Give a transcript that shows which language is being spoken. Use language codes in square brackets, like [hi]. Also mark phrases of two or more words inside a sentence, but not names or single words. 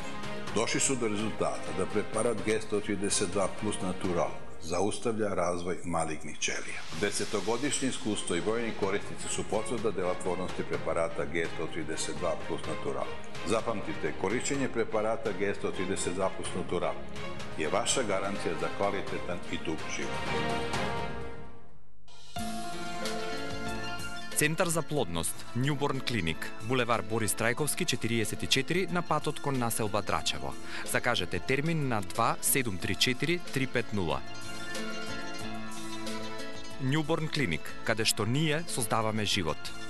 [sr] Došli su do rezultata da preparat G132 plus Natural zaustavlja razvoj malignih ćelija. Desetogodišnje iskustvo i brojni korisnici su potvrda delotvornosti preparata G132 plus Natural. Zapamtite, korišćenje preparata G132 plus Natural je vaša garancija za kvalitetan i dug život. [mk] Центар за плодност, Newborn Clinic, булевар Борис Трајковски 44 на патот кон населба Драчево. Закажете термин на 2734 350. Newborn Clinic, каде што ние создаваме живот.